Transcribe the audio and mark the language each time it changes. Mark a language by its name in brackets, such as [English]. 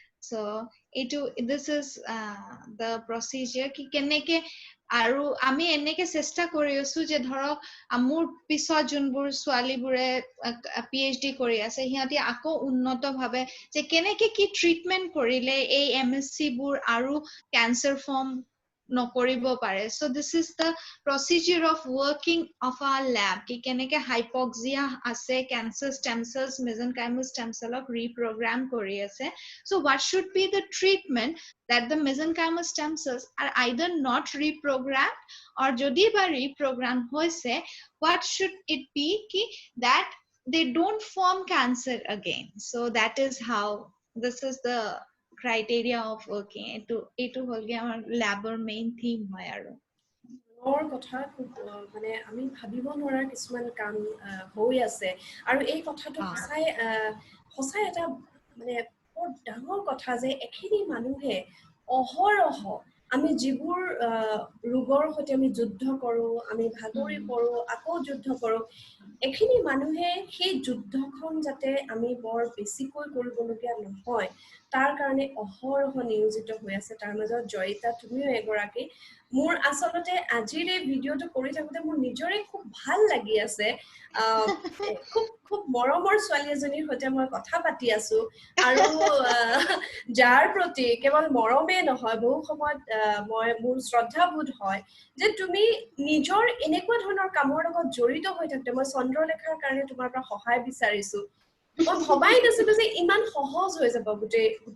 [English] So this is the procedure, [Assamese] কি কেনেকে, আৰু আমি এনেকে চেষ্টা কৰি আছো যে ধৰক মোৰ পিছত যোনবোৰ ছোৱালীবোৰে PhD কৰি আছে, সিহঁতি আকৌ উন্নত ভাৱে যে কেনেকে কি ট্ৰিটমেন্ট কৰিলে এই MSc বোৰ আৰু কেঞ্চাৰ ফৰ্ম নকৰিব পাৰে। [English] So this is the procedure of working of our lab, [Assamese] কি কেনেকে হাইপক্সিয়া আছে, কেঞ্চাৰ ষ্টেম চেলছ, মেজেনকাইমাল ষ্টেম চেলক ৰিপ্ৰগ্ৰাম কৰি আছে। [English] So what should be the treatment that the mesenchymal stem cells are either not reprogrammed, or [Assamese] jodi ba reprogram hoise, [English] what should it be ki that they don't form cancer again. So that is how, this is the criteria of working. [Assamese] Etu holge amar labor main theme hoy aru কথা মানে আমি ভাবিব নোৱাৰা কিছুমান কাম হৈ আছে, আৰু এই কথাটো সঁচাই এটা মানে বৰ ডাঙৰ কথা যে এখিনি মানুহে অহৰহ আমি যিবোৰ ৰোগৰ সৈতে আমি যুদ্ধ কৰো, আমি ভাগৰি পৰো, আকৌ যুদ্ধ কৰো, এখিনি মানুহে সেই যুদ্ধখন যাতে আমি বৰ বেছিকৈ কৰিবলগীয়া নহয় তাৰ কাৰণে অহৰহ নিয়োজিত হৈ আছে। তাৰ মাজত জয়িতা তুমিও এগৰাকী। মোৰ আচলতে আজিৰ এই ভিডিঅ'টো কৰি থাকোঁতে মোৰ নিজৰে খুব ভাল লাগি আছে। খুব খুব মৰমৰ ছোৱালী এজনীৰ সৈতে মই কথা পাতি আছো, আৰু যাৰ প্ৰতি কেৱল মৰমেই নহয়, বহু সময়ত মোৰ শ্ৰদ্ধাবোধ হয় যে তুমি নিজৰ এনেকুৱা ধৰণৰ কামৰ লগত জড়িত হৈ থাকোঁতে, মই চন্দ্ৰলেখাৰ কাৰণে তোমাৰ পৰা সহায় বিচাৰিছো। মই ভবাই নাছিলো যে ইমান সহজ হৈ যাব গোটেই